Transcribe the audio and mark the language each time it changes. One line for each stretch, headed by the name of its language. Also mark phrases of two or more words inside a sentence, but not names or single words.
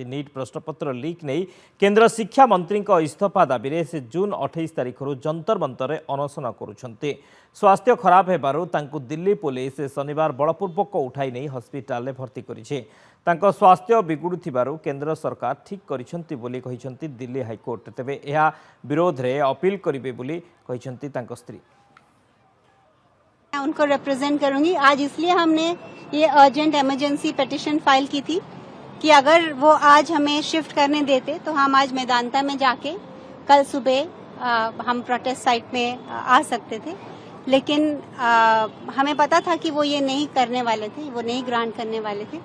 Odia: ନିଟ୍ ପ୍ରଶ୍ନପତ୍ର ଲିକ୍ ନେଇ କେନ୍ଦ୍ର ଶିକ୍ଷା ମନ୍ତ୍ରୀଙ୍କ ଇସ୍ତଫା ଦାବିରେ ସେ ଜୁନ୍ 28 ତାରିଖରୁ ଯନ୍ତର ମନ୍ତରରେ ଅନଶନ କରୁଛନ୍ତି। ସ୍ୱାସ୍ଥ୍ୟ ଖରାପ ହେବାରୁ ତାଙ୍କୁ ଦିଲ୍ଲୀ ପୁଲିସ ଶନିବାର ବଳପୂର୍ବକ ଉଠାଇ ନେଇ ହସ୍ପିଟାଲରେ ଭର୍ତ୍ତି କରିଛି। ତାଙ୍କ ସ୍ୱାସ୍ଥ୍ୟ ବିଗୁଡ଼ୁଥିବାରୁ କେନ୍ଦ୍ର ସରକାର ଠିକ୍ କରିଛନ୍ତି ବୋଲି କହିଛନ୍ତି ଦିଲ୍ଲୀ ହାଇକୋର୍ଟ। ତେବେ ଏହା ବିରୋଧରେ ଅପିଲ କରିବେ ବୋଲି କହିଛନ୍ତି ତାଙ୍କ ସ୍ତ୍ରୀ।
Hindi: मैं उनको रिप्रेजेंट करूंगी। आज इसलिए हमने ये
English: urgent emergency petition file
Hindi: की थी कि अगर वो आज हमें शिफ्ट करने देते तो हम आज मैदानता में जाके कल सुबह हम
English: protest site
Hindi: में आ सकते थे, लेकिन हमें पता था कि वो ये नहीं करने वाले थे, वो नहीं ग्रांट करने वाले थे।